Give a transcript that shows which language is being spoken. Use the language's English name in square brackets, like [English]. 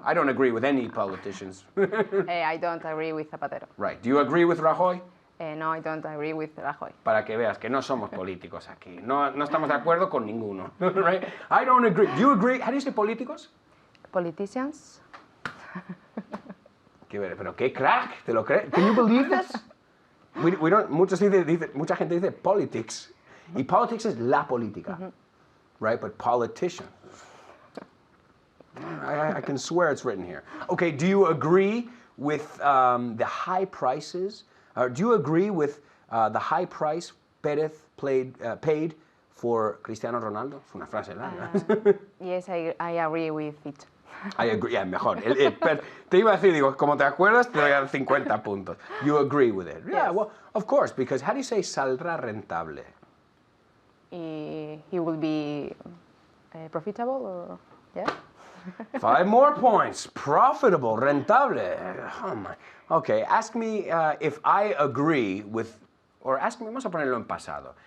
[English] I don't agree with any politicians. Hey, I don't agree with Zapatero. Right. Do you agree with Rajoy? No, I don't agree with Rajoy. [Spanish] Para que veas que no somos políticos aquí. No estamos de acuerdo con ninguno. [English] Right? I don't agree. Do you agree? How do you say [Spanish] políticos? [English] Politicians. [Spanish] Pero qué crack, ¿te lo crees? [English] Can you believe this? We don't, [Spanish] mucha gente dice [English] politics. [Spanish] Y politics es la política. [English] Right? But politician. I can swear it's written here. Okay, do you agree with the high prices? Do you agree with the high price Pérez paid for Cristiano Ronaldo? [Spanish] Es una frase larga. [English] Yes, I agree with it. I agree, yeah, [Spanish] mejor. Te iba a decir, digo, como te acuerdas, te voy a dar 50 puntos. [English] You agree with it. Yeah, Yes. well, of course, because how do you say [Spanish] saldrá rentable? [English] He will be profitable, or yeah. 5 more points. Profitable, [Spanish] rentable. [English] Oh my. Okay, ask me if I agree with, or ask me, [Spanish] vamos a ponerlo en pasado.